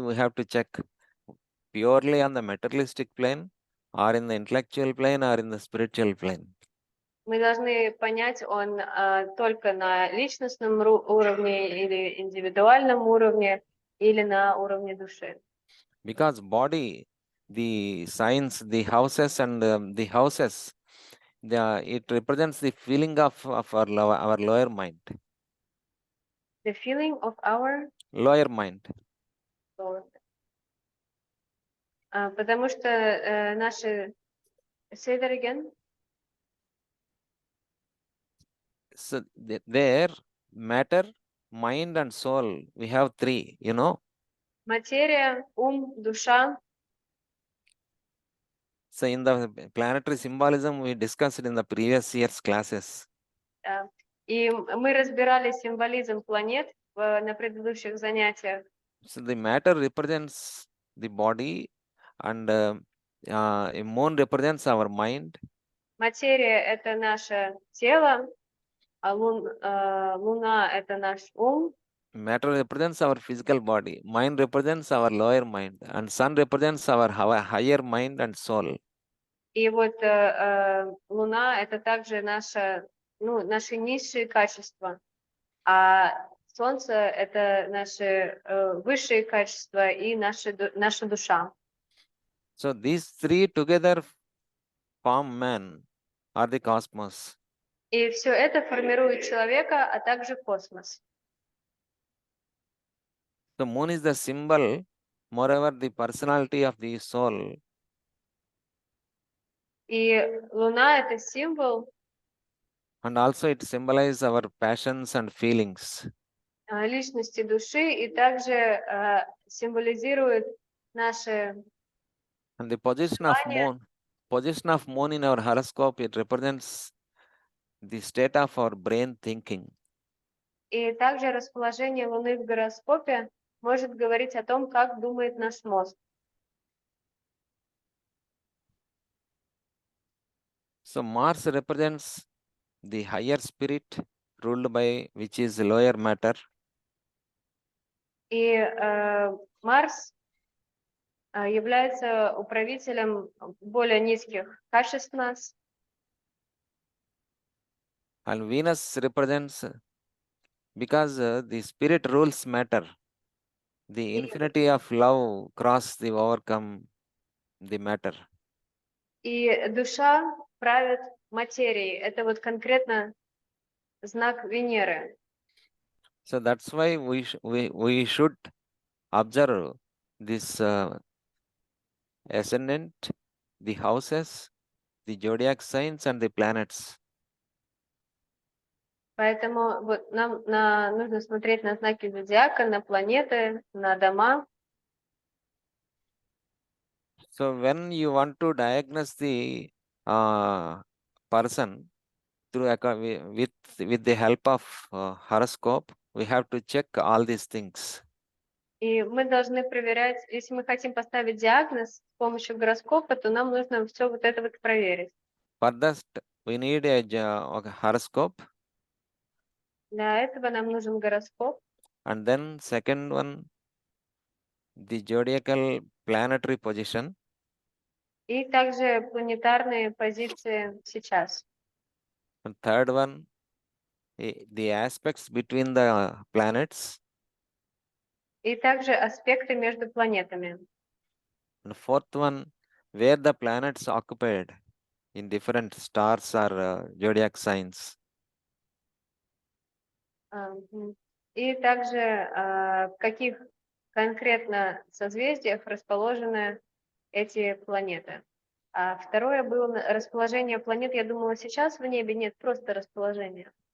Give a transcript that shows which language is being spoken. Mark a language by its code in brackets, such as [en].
[en] We have to check purely on the materialistic plane, or in the intellectual plane, or in the spiritual plane. [ru] Мы должны понять, он только на личностном уровне или индивидуальном уровне, или на уровне души. [en] Because body, the signs, the houses, and the houses, it represents the feeling of our lower mind. The feeling of our Lower mind. soul. [ru] Потому что наши... [en] Say that again. So there, matter, mind, and soul, we have three, you know. [ru] Материя, ум, душа. [en] So in the planetary symbolism, we discussed in the previous year's classes. [ru] И мы разбирали символизм планет на предыдущих занятиях. [en] So the matter represents the body, and moon represents our mind. [ru] Материя — это наше тело, а луна — это наш ум. [en] Matter represents our physical body. Mind represents our lower mind, and sun represents our higher mind and soul. [ru] И вот луна — это также наши низшие качества, а солнце — это наши высшие качества и наша душа. [en] So these three together form man or the cosmos. [ru] И все это формирует человека, а также космос. [en] The moon is the symbol, moreover, the personality of the soul. [ru] И луна — это символ, [en] And also it symbolizes our passions and feelings. [ru] личности души, и также символизирует наши... [en] And the position of moon in our horoscope, it represents the state of our brain thinking. [ru] И также расположение Луны в гороскопе может говорить о том, как думает наш мозг. [en] So Mars represents the higher spirit ruled by which is lower matter. [ru] И Марс является управителем более низких качеств нас. [en] And Venus represents, because the spirit rules matter, the infinity of love overcome the matter. [ru] И душа правит материей. Это вот конкретно знак Венеры. [en] So that's why we should observe this ascendant, the houses, the zodiac signs, and the planets. [ru] Поэтому вот нам нужно смотреть на знаки зодиака, на планеты, на дома. [en] So when you want to diagnose the person through with the help of horoscope, we have to check all these things. [ru] И мы должны проверять, если мы хотим поставить диагноз с помощью гороскопа, то нам нужно все вот это вот проверить. [en] For that, we need a horoscope. [ru] Для этого нам нужен гороскоп. [en] And then second one, the zodiacal planetary position. [ru] И также планетарные позиции сейчас. [en] And third one, the aspects between the planets. [ru] И также аспекты между планетами. [en] And fourth one, where the planets occupied in different stars or zodiac signs. [ru] И также в каких конкретно созвездиях расположены эти планеты. А второе было расположение планет. Я думала, сейчас в небе нет, просто расположение.